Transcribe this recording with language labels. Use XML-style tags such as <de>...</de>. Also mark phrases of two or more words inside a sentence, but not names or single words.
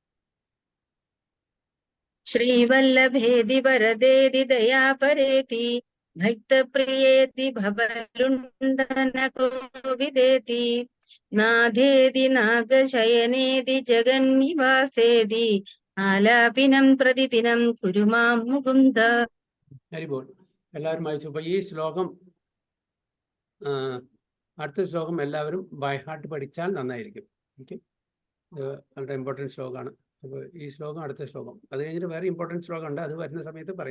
<sa>श्रीवल्लभेदि वरदेदि दयापरेति भक्तप्रियेति भवलुण्ठनकोविदेति नाथेदि नागशयनेदि जगन्निवासेदि आलापिनं प्रतिदिनं कुरु मां मुकुन्द.</sa> <en>very good.</en> <ml>എല്ലാവരും വായിച്ചു. അപ്പോൾ ഈ ശ്ലോകം, അടുത്ത ശ്ലോകം എല്ലാവരും</ml> <en>by heart</en> <ml>പഠിച്ചാൽ നന്നായിരിക്കും. ഓക്കെ, ഇത് വളരെ ഇമ്പോർട്ടൻറ്റ് ശ്ലോകമാണ്. അപ്പോൾ ഈ ശ്ലോകം അടുത്ത ശ്ലോകം, അത് കഴിഞ്ഞിട്ട് വേറെ ഇമ്പോർട്ടൻറ്റ് ശ്ലോകം ഉണ്ട്, അത് വരുന്ന സമയത്ത് പറയാം.</ml>